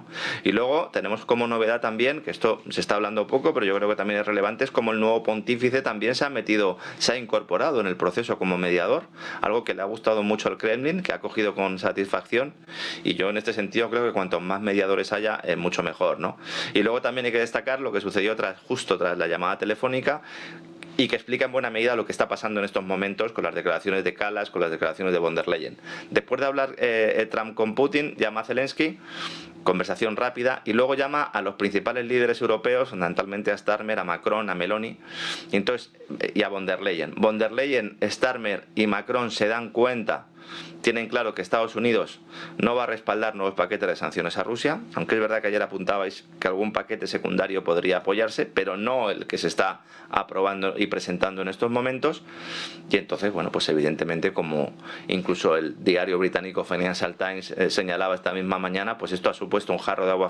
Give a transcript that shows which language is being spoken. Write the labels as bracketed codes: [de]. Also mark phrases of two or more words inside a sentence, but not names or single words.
[es] Y luego tenemos como novedad también, que esto se está hablando poco, pero yo creo que también es relevante, es como el nuevo pontífice también se ha incorporado en el proceso como mediador, algo que le ha gustado mucho al Kremlin, que ha acogido con satisfacción, y yo en este sentido creo que cuantos más mediadores haya, mucho mejor, ¿no? Y luego también hay que destacar lo que sucedió justo tras la llamada telefónica, y que explica en buena medida lo que está pasando en estos momentos con las declaraciones de Kallas, con las declaraciones de von der Leyen. Después de hablar Trump con Putin, llama a Zelensky, conversación rápida, y luego llama a los principales líderes europeos, fundamentalmente a Starmer, a Macron, a Meloni, y a von der Leyen. Von der Leyen, Starmer y Macron se dan cuenta, tienen claro que Estados Unidos no va a respaldar nuevos paquetes de sanciones a Rusia, aunque es verdad que ayer apuntabais que algún paquete secundario podría apoyarse, pero no el que se está aprobando y presentando en estos momentos. Y entonces, bueno, pues evidentemente, como incluso el diario británico Financial Times señalaba esta misma mañana, pues esto ha supuesto un jarro de agua